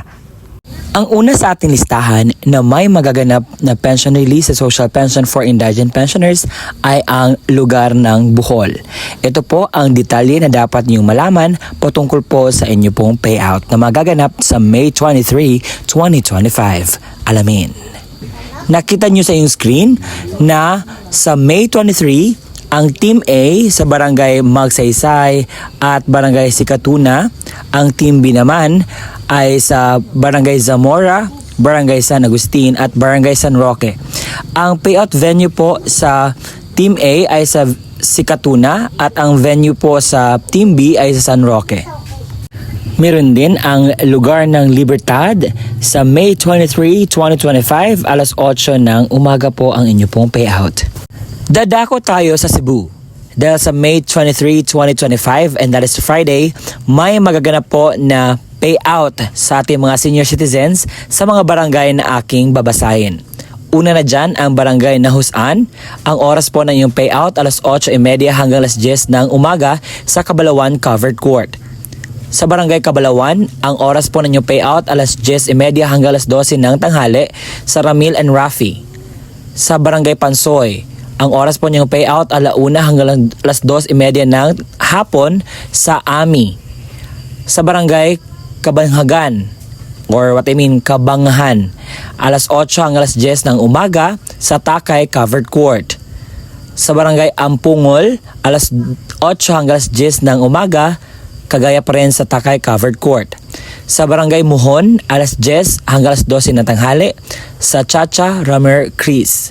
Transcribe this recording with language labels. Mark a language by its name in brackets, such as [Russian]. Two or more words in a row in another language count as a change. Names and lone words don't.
[Filipino] Ang una sa ating listahan na may magaganap na pension release sa Social Pension for Indigent Pensioners ay ang lugar ng Bohol. Ito po ang detalye na dapat niyong malaman patungkol po sa inyo pong payout na magaganap sa May 23, 2025. Alamin. Nakita nyo sa inyong screen na sa May 23, ang Team A sa Barangay Magsaysay at Barangay Sikatuna, ang Team B naman ay sa Barangay Zamora, Barangay San Agustin at Barangay San Roque. Ang payout venue po sa Team A ay sa Sikatuna at ang venue po sa Team B ay sa San Roque. Meron din ang lugar ng Libertad sa May 23, 2025, alas 8 ng umaga po ang inyo pong payout. Dadako tayo sa Cebu. Dahil sa May 23, 2025 [English] and that is Friday, [Filipino] may magaganap po na payout sa ating mga senior citizens sa mga barangay na aking babasahin. Una na dyan ang barangay Nahusan. Ang oras po ng inyong payout alas 8:30 hanggang alas 10 ng umaga sa Cabalawan Covered Court. Sa Barangay Cabalawan, ang oras po ninyo payout alas 10:30 hanggang alas 12 ng tanghali sa Ramil and Rafi. Sa Barangay Pansoy, ang oras po ninyong payout alauna hanggang alas 2:30 ng hapon sa Ami. Sa Barangay Kabanghagan, [English] or what I mean [Filipino] Kabanghan, alas 8 hanggang alas 10 ng umaga sa Takay Covered Court. Sa Barangay Ampungol, alas 8 hanggang alas 10 ng umaga, kagaya pa rin sa Takay Covered Court. Sa Barangay Muhon, alas 10 hanggang alas 12 ng tanghali sa Chacha Ramer Cris.